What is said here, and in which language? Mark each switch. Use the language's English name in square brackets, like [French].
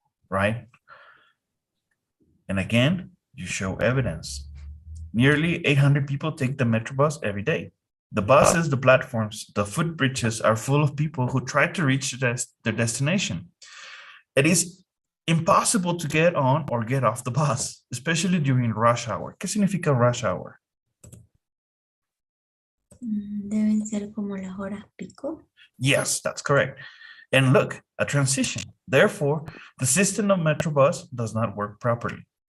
[English] Right? And again, you show evidence. Nearly 800 people take the Metrobus every day. The buses, the platforms, the footbridges are full of people who try to reach their destination. It is impossible to get on or get off the bus, especially during rush hour. [Spanish] ¿Qué significa rush hour? Deben ser como las horas pico. [English] Yes, that's correct. And look, a transition. Therefore, the system of Metrobus does not work properly.